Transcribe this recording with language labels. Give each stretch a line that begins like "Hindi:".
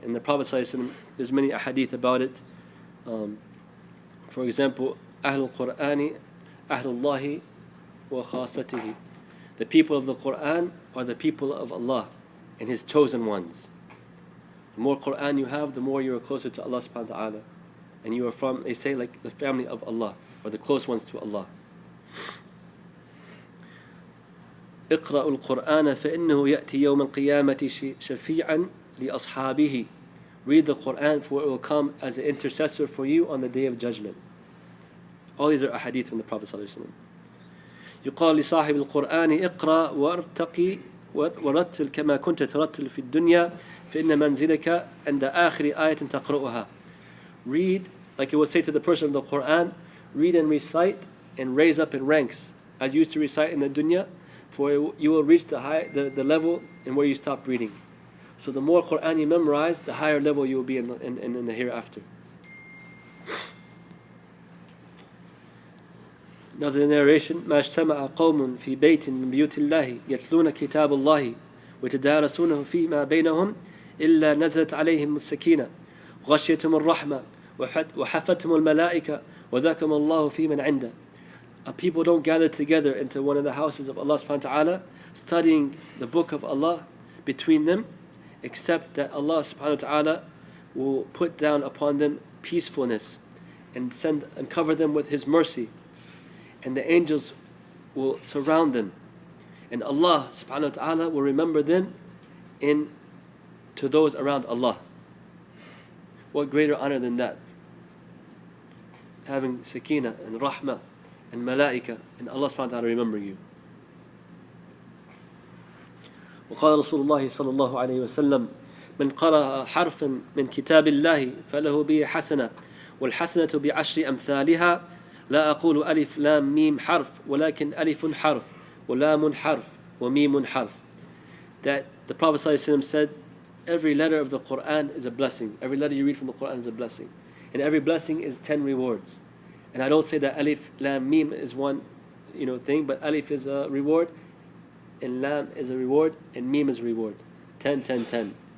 English: And the Prophet ﷺ, there's many ahadith about it. For example,
Arabic: Ahlul Qur'ani, Ahlullahi wa khasatihi.
English: The people of the Quran are the people of Allah and His chosen ones. The more Quran you have, the more you are closer to Allah subhanahu wa ta'ala. And you are from, they say, like the family of Allah, or the close ones to Allah.
Arabic: اقرأوا القرآن فإنه يأتي يوم القيامة شفيعا لأصحابه.
English: Read the Quran, for it will come as an intercessor for you on the day of judgment. All these are ahadith from the Prophet ﷺ.
Arabic: يقال لصاحب القرآن اقرأ وارتقي ورتل كما كنت ترتل في الدنيا فإن منزلك عند آخر آية تقرأها.
English: Read, like it would say to the person of the Quran, read and recite and raise up in ranks as you used to recite in the dunya, for you will reach the level in where you stop reading. So the more Quran you memorize, the higher level you will be in the hereafter. Another narration:
Arabic: ما اجتمع قوم في بيت من بيوت الله يتلون كتاب الله ويتدارسونه فيما بينهم إلا نزلت عليهم السكينة وغشيتهم الرحمة وحفتهم الملائكة وذكرهم الله في من عنده.
English: A people don't gather together into one of the houses of Allah subhanahu wa ta'ala studying the book of Allah between them, except that Allah subhanahu wa ta'ala will put down upon them peacefulness and cover them with His mercy. and the angels will surround them, and Allah subhanahu wa ta'ala will remember them to those around Allah. What greater honor than that? Having sakina and rahmah and malaika and Allah subhanahu wa ta'ala remembering you.
Arabic: وقال رسول الله صلى الله عليه وسلم من قرأ حرفا من كتاب الله فله به حسنة والحسنة بعشر أمثالها لا أقول ألف لام ميم حرف ولكن ألف حرف ولام حرف وميم حرف.
English: That the Prophet ﷺ said, every letter of the Quran is a blessing. Every letter you read from the Quran is a blessing. And every blessing is 10 rewards. And I don't say that alif, lam, mim is one thing, but alif is a reward, and lam is a reward, and mim is a reward. 10, 10, 10.